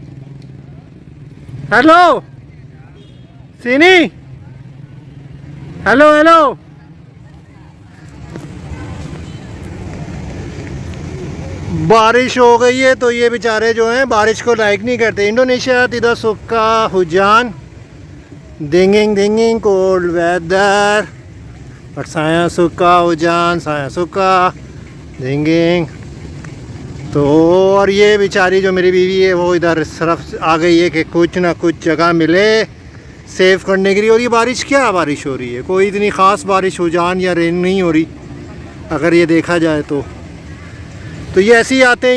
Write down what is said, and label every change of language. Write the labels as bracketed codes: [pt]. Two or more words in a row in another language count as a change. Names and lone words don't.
[hi] हेलो सीनी, हेलो हेलो। बारिश हो गई है तो ये बेचारे जो हैं बारिश को लाइक नहीं करते। [id] इंडोनेशिया tidak suka hujan, dingin [en] cold weather, but [id] saya suka hujan, saya suka dingin। [hi] तो और ये बेचारी जो मेरी बीवी है वो इधर सिर्फ आ गई है कि कुछ ना कुछ जगह मिले सेव करने के लिए। और ये बारिश क्या बारिश हो रही है, कोई इतनी ख़ास बारिश हुजान या रेन नहीं हो रही अगर ये देखा जाए तो ये ऐसे ही आते हैं।